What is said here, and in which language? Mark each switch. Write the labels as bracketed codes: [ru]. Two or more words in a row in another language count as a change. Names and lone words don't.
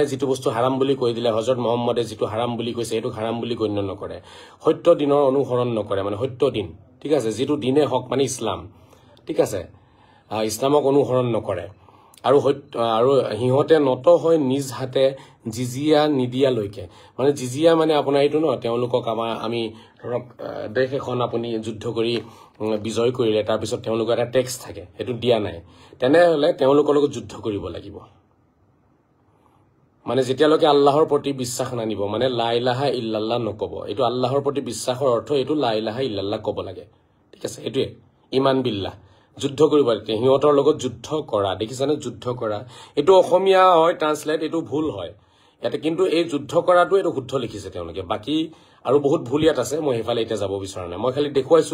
[as] যেটো বস্তু হাৰাম বুলি কৈ দিলে হযৰত মুহাম্মদে যেটো হাৰাম বুলি কৈছে এটো হাৰাম বুলি গণ্য নকৰে সত্য দিনৰ অনুসৰণ নকৰে মানে সত্য দিন ঠিক আছে যেটো দিনে হক মানে ইসলাম ঠিক আছে ইসলামক অনুসৰণ নকৰে আৰু হিহঁতে নত হয় নিজ হাতে জিজিয়া নিদিয়া লৈকে মানে জিজিয়া মানে আপোনাৰ এটো ন তেওঁলোকক আমি ধৰক দেশ এখন আপুনি যুদ্ধ কৰি বিজয় কৰিলে তাৰ পিছত তেওঁলোকৰ এটা টেক্স থাকে এটো দিয়া নাই তেনে হলে তেওঁলোকৰ লগত যুদ্ধ কৰিব লাগিব মানে যেতিয়ালৈকে আল্লাহৰ প্ৰতি বিশ্বাস নানিব মানে [ar] لا إله إلا الله [as] নকব এটো আল্লাহৰ প্ৰতি বিশ্বাসৰ অৰ্থ এটো [ar] لا إله إلا الله [as] কব লাগে ঠিক আছে এটোৱে [ar] إيمان بالله [as] যুদ্ধ কৰিব লাগে হিহঁতৰ লগত যুদ্ধ কৰা দেখিছানে যুদ্ধ কৰা এটো অসমীয়া হয় ট্ৰান্সলেট এটো ভুল হয় ইয়াতে কিন্তু এই যুদ্ধ কৰাটো এটো শুদ্ধ লিখিছে তেওঁলোকে বাকি আৰু বহুত ভুল ইয়াত আছে মই হেফালে এটা যাব বিচৰা নাই মই খালি দেখুৱাইছো